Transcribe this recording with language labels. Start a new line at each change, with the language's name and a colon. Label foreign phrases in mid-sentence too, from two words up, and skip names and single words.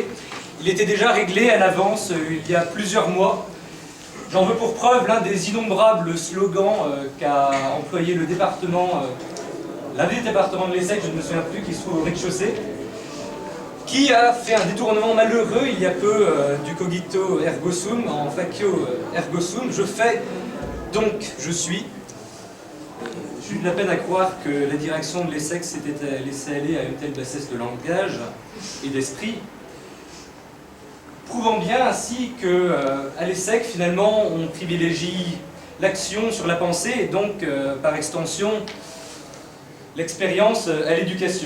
French: Il était déjà réglé à l'avance il y a plusieurs mois. J'en veux pour preuve l'un des innombrables slogans qu'a employé le département, l'un des départements de l'ESSEC, je ne me souviens plus, qui se trouve au rez-de-chaussée, qui a fait un détournement malheureux il y a peu du
Latin: cogito ergo sum,
French: en
Latin: facio ergo sum.
French: Je fais, donc je suis. J'ai eu de la peine à croire que la direction de l'ESSEC s'était laissée aller à une telle bassesse de langage et d'esprit, prouvant bien ainsi qu'à l'ESSEC, finalement, on privilégie l'action sur la pensée et donc, par extension, l'expérience à l'éducation.